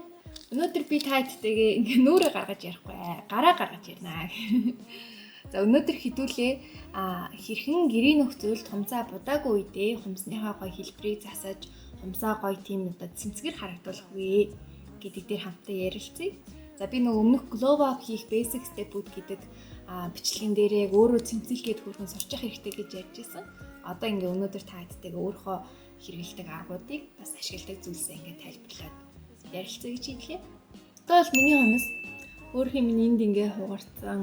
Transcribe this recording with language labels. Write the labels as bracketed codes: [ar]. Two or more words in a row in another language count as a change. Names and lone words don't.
[mn] Өнөөдөр би та хэдтэйгээ ингээ нүрээ гаргаж ярихгүй. Гараа гаргаж ярина. За өнөөдөр хэдүүлээ хэрхэн гэрийн нөхцөлд хумцаа будаагүй үедээ хумсныхаа гоё хэлбэрийг засаж хумсаа гоё тийм одоо цэмцгэр харагдуулах вэ гэдэг дээр хамтдаа ярилцъя. За би нөгөө өмнөх [en] glow up [mn] хийх [en] basic step-үүд [mn] гэдэг бичлэгэн дээр яг өөрөө цэмцэлгээд хүрхэн сурчих хэрэгтэй гэж ярьж байсан. Одоо ингээ өнөөдөр та хэдтэйгээ өөрөө хэрэгэлдэг аргуудыг бас ашигладаг зүйлсээ ингээ тайлбарлаад ярилцъя гэж хэлээ. Одоо бол миний хумс өөрхийн миний энд ингээ хугарцсан.